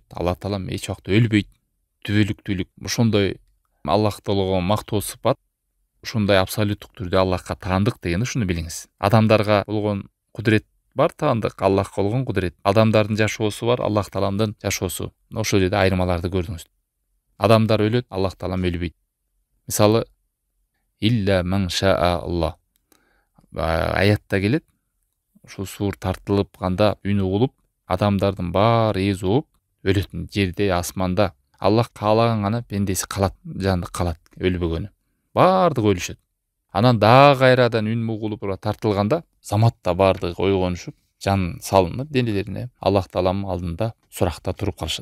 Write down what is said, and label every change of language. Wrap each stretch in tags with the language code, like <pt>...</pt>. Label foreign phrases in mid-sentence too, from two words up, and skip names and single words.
<ky>Аллах таалам эч убакта өлбөйт. Түбөлүктүүлүк ошондой Аллахтолго мактоо сыпат, ушундай абсолюттук түрдө Аллахка таандык деген ушуну билиңиз. Адамдарга болгон кудурет бар, таандык, Аллахка болгон кудурет. Адамдардын жашоосу бар, Аллах тааламдын жашоосу. Ошол жерде айырмаларды көрдүңүз. Адамдар өлөт, Аллах таалам өлбөйт. Мисалы,</ky> <ar>إلا من شاء الله.</ar> <ky>Аятта келет, ушул суур тартылып канда үн угулуп, адамдардын баары эз ооп өлөт. Жерде, асманда Аллах каалаган гана пендеси калат, жанды калат, өлбөгөнү. Бардыгы өлүшөт. Анан дагы кайрадан үн угулуп тартылганда заматта бардыгы ойгонушуп, жан салынып денелерине Аллах таалам алдында суракта туруп калышат.</ky>